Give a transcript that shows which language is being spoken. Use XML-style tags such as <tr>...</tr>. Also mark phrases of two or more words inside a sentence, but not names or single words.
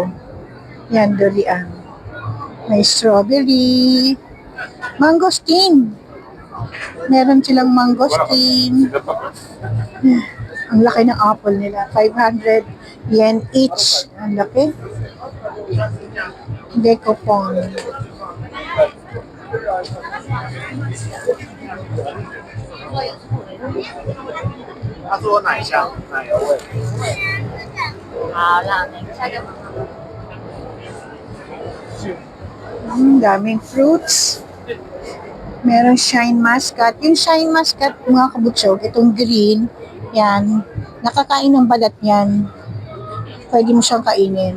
<tl>Yan, durian. May strawberry. Mangosteen. Meron silang mangosteen. Ang laki ng apple nila. 500 yen each. Ang laki. Decopon.</tl> <zh>他说奶香，奶油味。好，那等一下就。</zh> <tl>Daming fruits. Merong shine muscat. Yung shine muscat, mga kabutsog, itong green, yan, nakakain ng balat yan. Pwede mo siyang kainin.</tl>